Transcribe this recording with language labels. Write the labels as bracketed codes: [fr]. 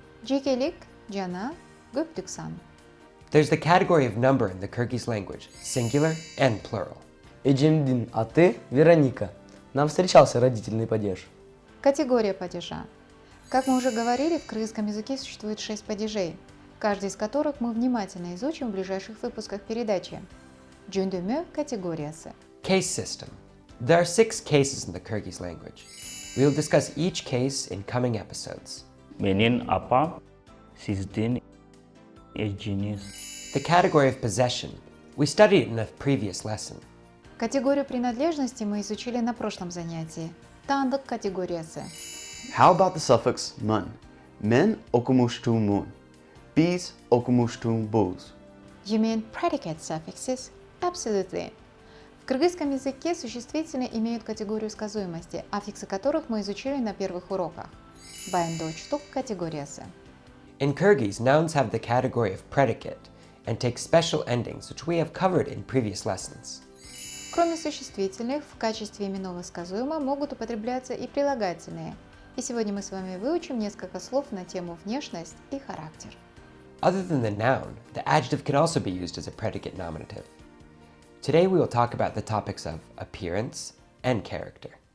[ky] Жекелик, жана, көптүк сан. [en] There's the category of number in the Kyrgyz language, singular and plural. [ky] Эжемдин аты Вероника. [ru] Нам встречался родительный падеж. Категория падежа. Как мы уже говорили, в кыргызском языке существует 6 падежей, каждый из которых мы внимательно изучим в ближайших выпусках передачи. [ky] Жөндөмө категориясы. [en] Case system. There are 6 cases in the Kyrgyz language. We will discuss each case in coming episodes. [ky] Менин апа, сиздин эжиниз. [en] The category of possession. We studied it in a previous lesson. [ru] Категорию принадлежности мы изучили на прошлом занятии. [ky] Таандык категориясы. [en] How about the suffix mun? [ky] Men okumushtu mun. Biz okumushtu buz. [en] You mean predicate suffixes? Absolutely. [ru] В кыргызском языке существительные имеют категорию сказуемости, аффиксы которых мы изучили на первых уроках. [ky] Баяндоочтук категориясы. [en] In Kyrgyz, nouns have the category of predicate and take special endings, which we have covered in previous lessons. [ru] Кроме существительных, в качестве именного сказуемого могут употребляться и прилагательные. И сегодня мы с вами выучим несколько слов на тему внешность и характер. [en] Other than the noun, the adjective can also be used as a predicate nominative. Today we will talk about the topics of appearance and character.